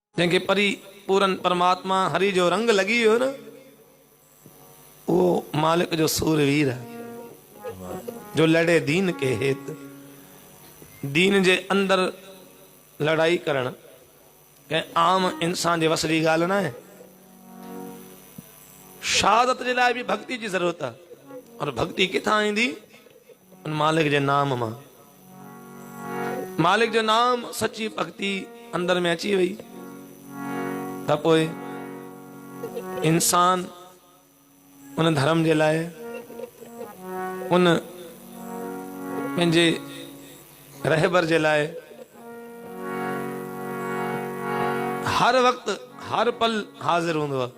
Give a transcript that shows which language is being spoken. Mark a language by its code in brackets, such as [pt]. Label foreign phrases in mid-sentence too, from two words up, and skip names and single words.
[sd] जंहिंखे परिपूरन परमात्मा हरि जो रंग लगी वियो न, [hi] वो मालिक जो सूरवीर है जो लड़े दीन के हेत। [sd] दीन जे अंदर लड़ाई करण के आम इंसान जे वस जी गाल ना है। शहादत जे लाइ भी भक्ति जी जरूरत है। और भक्ति किथां ईंदी? उन मालिक जे नाम मां। मालिक जो नाम सच्ची भक्ति अंदर में अची वई त पोइ इंसान उन धर्म जे लाइ, उन पंहिंजे रहबर जे लाइ हर वक्त हर पल हाजिर हूंदो आहे।